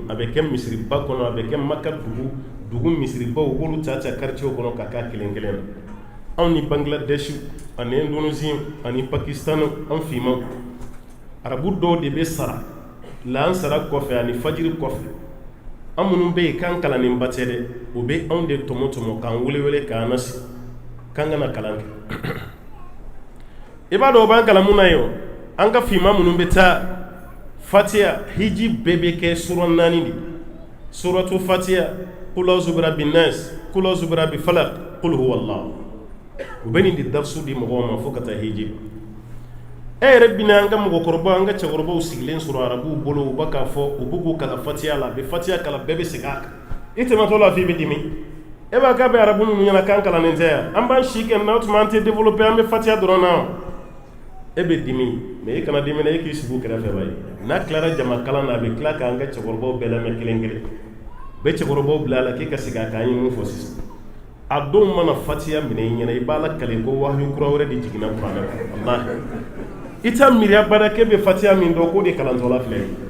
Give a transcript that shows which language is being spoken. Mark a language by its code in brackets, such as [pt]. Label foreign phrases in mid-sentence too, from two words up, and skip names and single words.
[bm] a bɛ kɛ misiriba kɔnɔ a bɛ kɛ maka dugu misiribaw u b'olu ta quartier kɔnɔ ka k'a kelen kelen na anw ni Bangladesh ani Indonesia ani Pakistan an fimaw arabu dɔw de bɛ sara lansara kɔfɛ ani fajiri kɔfɛ an minnu bɛ yen k'an kalannen ba tɛ dɛ o bɛ anw de tɔmɔ k'an wele k'an nasi k'an kana kalan kɛ i b'a dɔn o b'an kalan mun na yen an ka fima minnu bɛ taa fatiha hiji bɛɛ bɛ kɛ sura 4 de [ar] سورة الفاتحة قل أعوذ برب الناس قل أعوذ برب الفلق قل هو الله [bm] u bɛ nin de darsu di mɔgɔw ma fo ka taa hiji yɛrɛ bina an ka mɔgɔkɔrɔbaw an ka cɛkɔrɔbaw sigilen sɔrɔ arabuw bolo u b'a k'a fɔ u b'u k'u kala fatiha la a bɛ fatiha kala bɛɛ bɛ segin a kan i tɛmɛtɔ la f'i bɛ dimi e b'a k'a bɛ arabu ninnu ɲɛna k'an kalannen tɛ yan an b'an si kɛ n'aw tuma an tɛ développer an bɛ fatiha dɔrɔn na e bɛ dimi mais i kana dimi na i k'i sigi u kɛrɛfɛ ba ye n'a tilara jama kalan na a bɛ tila k'an ka cɛkɔrɔbaw bɛɛ lamɛn kelen kelen bɛ cɛkɔrɔbaw bila a la k'i ka segin a kan an ye mun fɔ sisan a don mana fatiha minɛ i ɲɛna i b'a la kale ko wahyu kura wɛrɛ de jiginna kuranɛ kɔnɔ wallahi i t'a miiriya bada k'e bɛ fatiha min dɔn k'o de kalantɔla filɛ